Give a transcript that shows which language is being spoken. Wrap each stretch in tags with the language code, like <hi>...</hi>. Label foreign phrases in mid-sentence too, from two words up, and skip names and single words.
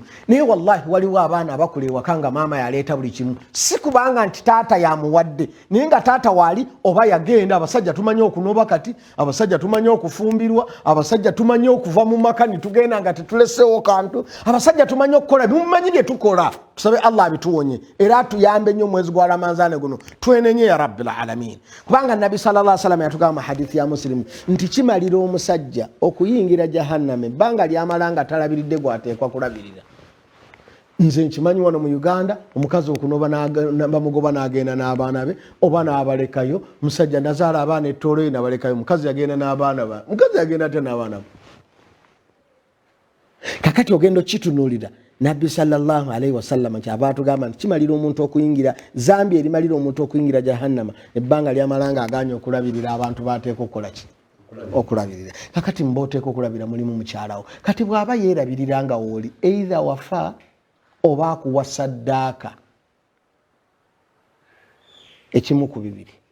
<lg>Naye wallahi waliwo abaana abakula ewaka nga maama yaleeta buli kimu, si kubanga nti taata yamuwadde, naye nga taata waali oba yagenda. Abasajja tumanyi okunoba kati, abasajja tumanyi okufumbirwa, abasajja tumanyi okuva mu maka ne tugenda nga tetuleseewo kantu, abasajja tumanyi okukola bimumanyi bye tukola. Tusabe Allah abituwonye era tuyambe nnyo mwezi gwa Ramadhaani guno, twenenye</lg> <ar>يا رب العالمين.</ar> <lg>Kubanga Nabi</lg> <ar>صلى الله عليه وسلم</ar> <lg>yatugamba hadithi ya Muslim nti kimalira omusajja okuyingira jahannama ebbanga lyamalanga talabiridde gwateekwa kulabirira. Nze nkimanyi wano mu Uganda omukazi okunoba bamugoba n'agenda n'abaana be oba n'abalekayo. Musajja nazaala abaana ettolo n'abalekayo, mukazi yagenda n'abaana be, mukazi yagenda ate n'abaana be. Kakati ogendo kitunuulira Nabbi</lg> <ar>صلى الله عليه وسلم</ar> <lg>nti abaatugamba nti kimalira omuntu okuyingira zambi erimalira omuntu okuyingira jahannama ebbanga lyamalanga aganya okulabirira abantu bateeka okukola ki okulabirira. Kakati mboteeka okulabira mulimu mukyalawo. Kati bw'aba yeerabirira nga wooli either wafa oba akuwa saddaaka, ekimu ku bibiri.</lg>